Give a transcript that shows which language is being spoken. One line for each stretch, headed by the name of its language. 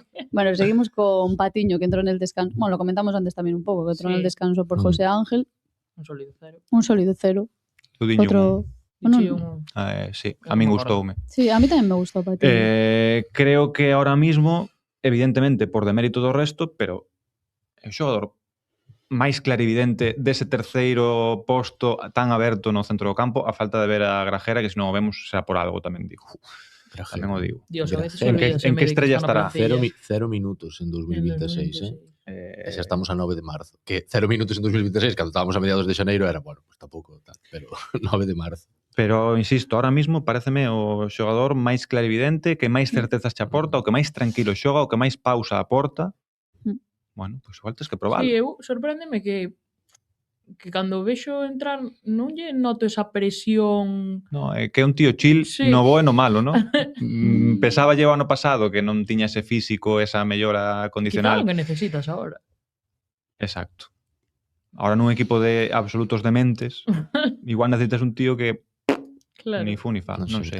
Spanish: Bueno, seguimos con Patiño, que entró en el descanso. Bueno, lo comentamos antes también un poco, que entró en el Sí. descanso por José Ángel. Un sólido cero. Un sólido 0. Tudiño Otro... Dicho Bueno,
Galician: sí, a min gustoume.
Spanish: sí, a mí también me gustó Patiño. Creo que ahora mismo, evidentemente,
Galician: por demérito do resto, pero é o xogador máis clarividente dese terceiro posto tan aberto no centro do campo, a falta de ver a Grajera, que se non o vemos será por algo, tamén digo. Tamén o digo.
Spanish: Dios, a veces
Galician: en que olvídaseme de que estrella está na estará? plantilla. Cero minutos en 2026, E xa estamos a 9 de marzo. Que 0 minutos en 2026, cando estábamos a mediados de xaneiro, era, bueno, pues tampouco tal, pero 9 de marzo. Pero, insisto, ahora mismo pareceme o xogador máis clarividente, que máis certezas che aporta, o que máis tranquilo xoga, o que máis pausa aporta. Bueno, pois igual tes que probarlo. Sí, eu sorpréndeme que cando vexo entrar non lle noto esa presión. No, é que é un tío chill no bo e no malo, ¿no? Pesaba o ano pasado que non tiña ese físico, esa mellora condicional. Quizá o que necesitas agora. Exacto. Ahora nun equipo de absolutos dementes, igual necesitas un tío que ni fu ni fa, non sei.